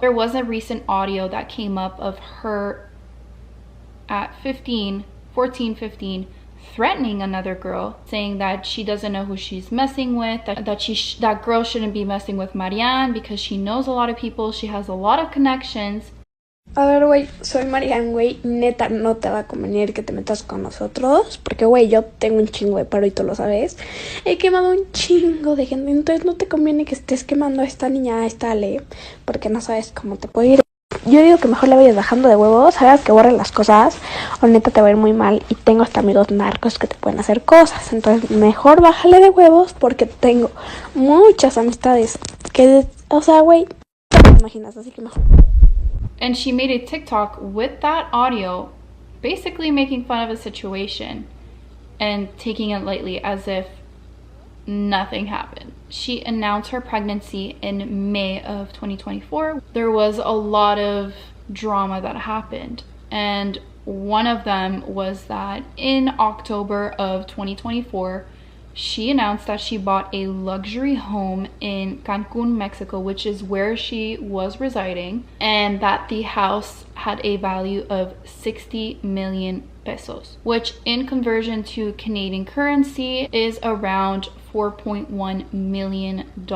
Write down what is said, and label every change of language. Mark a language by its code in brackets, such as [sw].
[en] There was a recent audio that came up of her at 14, 15, threatening another girl, saying that she doesn't know who she's messing with, that girl shouldn't be messing with Marianne because she knows a lot of people, she has a lot of connections. [es] A ver, güey, soy Marianne, güey, neta no te va a convenir que te metas con nosotros, porque, güey, yo tengo un chingo de paro y tú lo sabes. He quemado un chingo de gente, entonces no te conviene que estés quemando a esta niña, a esta Ale, porque no sabes cómo te puede ir. Yo digo que mejor le vayas bajando de huevos, hagas que borren las cosas, o neta te va a ir muy mal, y tengo hasta amigos narcos que te pueden hacer cosas, entonces mejor bájale de huevos, porque tengo muchas amistades que, o sea, güey, no te imaginas, así que mejor. [en] And she made a TikTok with that audio, basically making fun of a situation and taking it lightly as if nothing happened. She announced her pregnancy in May of 2024. There was a lot of drama that happened, and one of them was that in October of 2024, she announced that she bought a luxury home in Cancun, Mexico, which is where she was residing, and that the house had a value of 60 million pesos, which in conversion to Canadian currency is around $4.1 million.